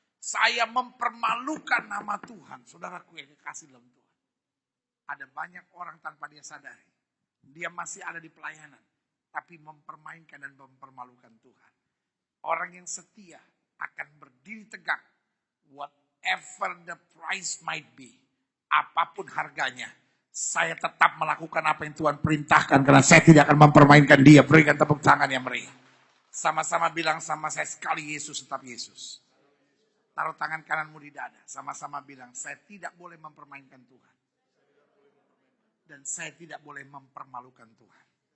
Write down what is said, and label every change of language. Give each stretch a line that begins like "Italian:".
Indonesian: Saya mempermalukan nama Tuhan. Saudaraku yang kekasih dalam Tuhan. Ada banyak orang tanpa dia sadari. Dia masih ada di pelayanan. Tapi mempermainkan dan mempermalukan Tuhan. Orang yang setia akan berdiri tegak.
English: Whatever the price might be.
Indonesian: Apapun harganya. Saya tetap melakukan apa yang Tuhan perintahkan. Karena saya tidak akan mempermainkan dia. Berikan tepuk tangan yang meriah. Sama-sama bilang sama saya sekali Yesus tetap Yesus. Taruh tangan kananmu di dada. Sama-sama bilang saya tidak boleh mempermainkan Tuhan. Dan saya tidak boleh mempermalukan Tuhan.